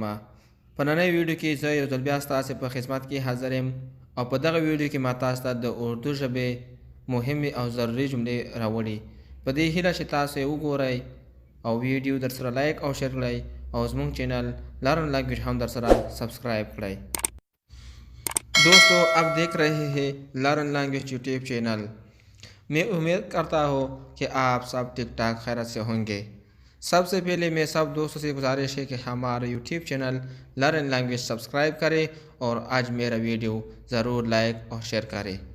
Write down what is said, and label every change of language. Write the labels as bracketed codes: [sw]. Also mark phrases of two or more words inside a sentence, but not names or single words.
[ps] په نننۍ ویډیو کې زه یو ځل بیا ستاسو په خدمت کې حاضر یم او په دغه ویډیو کې ما تاسو ته د اردو ژبې مهمې او ضروري جملې راوړي. په دې هیله چې تاسو یې وګورئ او ویډیو در سره لایک او شیر کړئ او زموږ چینل لرن لنګویج هم در سره سبسکرائب کړئ. [ur] دوستوں آپ دیکھ رہے ہیں لرن لینگویج [en] YouTube channel. [ur] میں امید کرتا ہوں کہ آپ سب ٹھیک ٹھاک خیریت سے ہوں گے. سب سے پہلے میں سب دوستوں سے گزارش ہے کہ ہمارے [en] YouTube channel [ur] لرن لینگویج سبسکرائب کریں اور آج میرا ویڈیو ضرور لائک اور شیئر کریں.